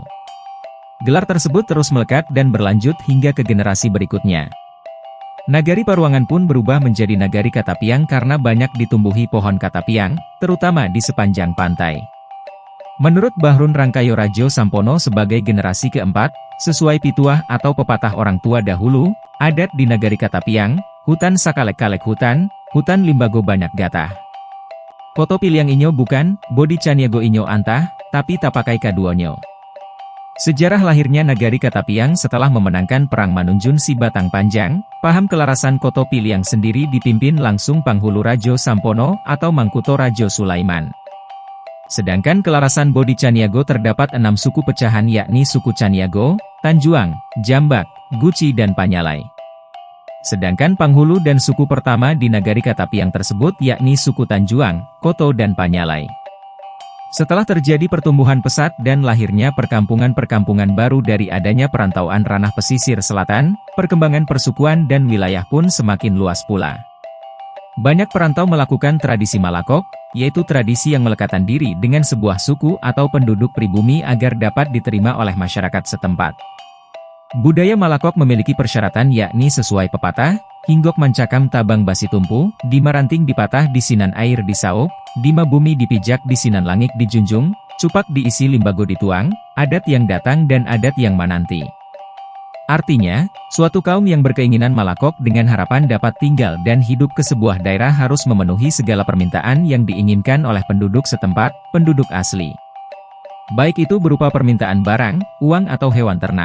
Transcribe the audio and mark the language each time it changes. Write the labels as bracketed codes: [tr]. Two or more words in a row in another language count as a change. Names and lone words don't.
[id] Gelar tersebut terus melekat dan berlanjut hingga ke generasi berikutnya. Nagari Paruangan pun berubah menjadi Nagari Katapiang karena banyak ditumbuhi pohon katapiang, terutama di sepanjang pantai. Menurut Bahrun Rangkayo Rajo Sampono sebagai generasi keempat, sesuai pituah atau pepatah orang tua dahulu, adat di Nagari Katapiang, [min] hutan sakalek-kalek hutan limbago banyak gatah. Koto Piliang inyo bukan, bodi caniago inyo antah, tapi tapakai kaduonyo. [id] Sejarah lahirnya Nagari Katapiang setelah memenangkan Perang Manunjun si Batang Panjang, paham kelarasan Koto Piliang sendiri dipimpin langsung Panghulu Rajo Sampono atau Mangkuto Rajo Sulaiman. Sedangkan kelarasan Bodi Caniago terdapat 6 suku pecahan yakni suku Caniago, Tanjuang, Jambak, Guci dan Panyalai. Sedangkan Panghulu dan suku pertama di Nagari Katapiang tersebut yakni suku Tanjuang, Koto dan Panyalai. Setelah terjadi pertumbuhan pesat dan lahirnya perkampungan-perkampungan baru dari adanya perantauan ranah pesisir selatan, perkembangan persukuan dan wilayah pun semakin luas pula. Banyak perantau melakukan tradisi malakok, yaitu tradisi yang melekatkan diri dengan sebuah suku atau penduduk pribumi agar dapat diterima oleh masyarakat setempat. Budaya malakok memiliki persyaratan yakni sesuai pepatah, [min] hinggok mencakam tabang basi tumpu, dima ranting dipatah di sinan air disauk, dima bumi dipijak di sinan langit dijunjung, cupak diisi limbago dituang, adat yang datang dan adat yang menanti. [id] Artinya, suatu kaum yang berkeinginan malakok dengan harapan dapat tinggal dan hidup ke sebuah daerah harus memenuhi segala permintaan yang diinginkan oleh penduduk setempat, penduduk asli. Baik itu berupa permintaan barang, uang atau hewan ternak.